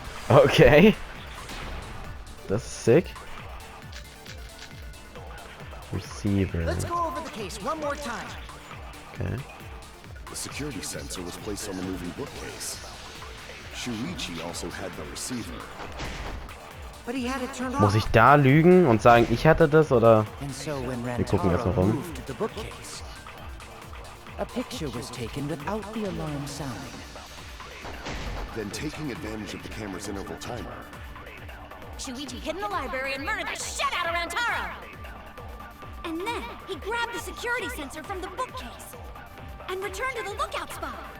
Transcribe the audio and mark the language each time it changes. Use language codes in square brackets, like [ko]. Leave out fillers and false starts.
[en] Okay. That's sick. Receiver. Let's go over the case one more time. Okay. The security sensor was placed on the moving bookcase. Shuichi also had the receiver. But he had it turned off. [de] Muss ich da lügen und sagen, ich hatte das, oder? [en] And so when [de] Wir gucken erst mal Rantaro rum. [en] moved the bookcase, a picture was taken without the alarm sounding. Then taking advantage of the camera's interval timer, Shuichi hid in the library and murdered the shit out of Rantaro! And then he grabbed the security sensor from the bookcase and returned to the lookout spot.